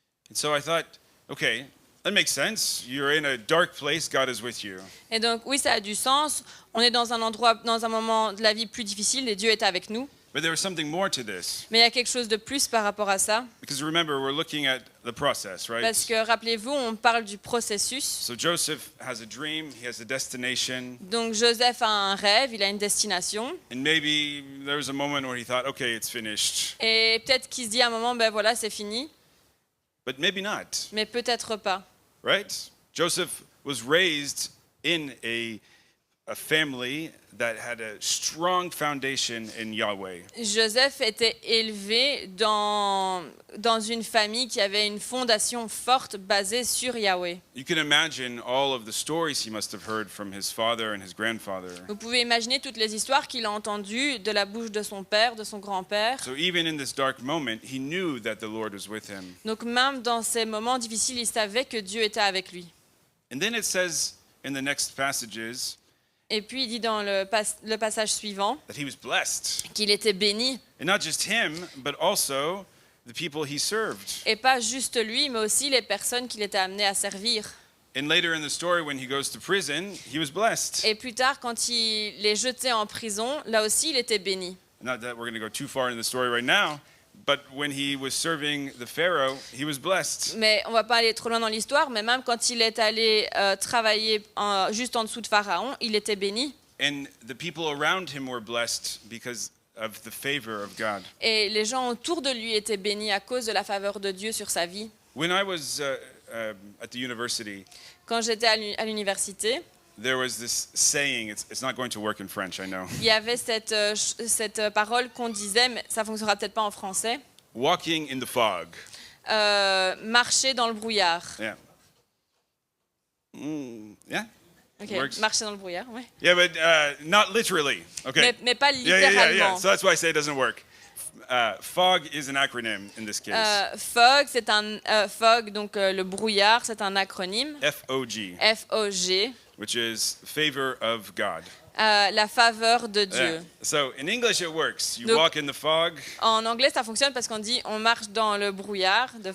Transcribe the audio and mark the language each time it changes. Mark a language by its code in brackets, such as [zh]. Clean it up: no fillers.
[en] And so I thought, okay, that makes sense. You're in a dark place, God is with you. [fr] Et donc oui, ça a du sens. On est dans un endroit, dans un moment de la vie plus difficile et Dieu est avec nous. [en] But there was something more to this. [fr] Mais il y a quelque chose de plus par rapport à ça. [en] Because remember, we're looking at the process, right? [fr] Parce que rappelez-vous, on parle du processus. [en] So Joseph has a dream, he has a destination, [fr] Donc Joseph a un rêve, il a une destination. [en] and maybe there was a moment where he thought, okay, it's finished. [fr] Et peut-être qu'il se dit à un moment, ben voilà, c'est fini. [en] But maybe not, [fr] Mais peut-être pas. [en] right? Joseph was raised in a family that had a strong foundation in Yahweh. [fr] Joseph était élevé dans une famille qui avait une fondation forte basée sur Yahweh. [en] You can imagine all of the stories he must have heard from his father and his grandfather. [fr] Vous pouvez imaginer toutes les histoires qu'il a entendues de la bouche de son père, de son grand-père. [en] So even in this dark moment, he knew that the Lord was with him. [fr] Donc même dans ces moments difficiles, il savait que Dieu était avec lui. [en] And then it says in the next passages [fr] Et puis il dit dans le passage suivant [en] that he was blessed. [fr] qu'il était béni. [en] And not just him, but also the people he served. [fr] Et pas juste lui, mais aussi les personnes qu'il était amené à servir. [en] And later in the story, when he goes to prison, he was blessed. [fr] Et plus tard, quand il est jeté en prison, là aussi il était béni. [en] Not that we're going to go too far in the story right now, but when he was serving the Pharaoh, he was blessed. [fr] Mais on va pas aller trop loin dans l'histoire, mais même quand il est allé travailler juste en dessous de Pharaon, il était béni. [en] And the people around him were blessed because of the favor of God. [fr] Et les gens autour de lui étaient bénis à cause de la faveur de Dieu sur sa vie. [en] When I was at the university, [fr] Quand j'étais à l'université, [en] there was this saying, it's not going to work in French, I know. [fr] il y avait cette parole qu'on disait, mais ça fonctionnera peut-être pas en français, [en] Walking in the fog. [fr] marcher dans le brouillard. [en] Yeah. Yeah? Ok, Works. [fr] marcher dans le brouillard, ouais. [en] Yeah, but not literally. Okay. [fr] Mais pas [en] Yeah. [fr] littéralement. [en] So that's why I say it doesn't work. FOG is an acronym in this case. [fr] FOG, c'est un FOG, donc le brouillard, c'est un acronyme. [en] FOG, FOG, which is favor of God. [fr] la faveur de Dieu. [en] Yeah. So in English it works. You [fr] Donc- [en] walk in the fog, [fr] En anglais, ça fonctionne parce qu'on dit on marche dans le brouillard de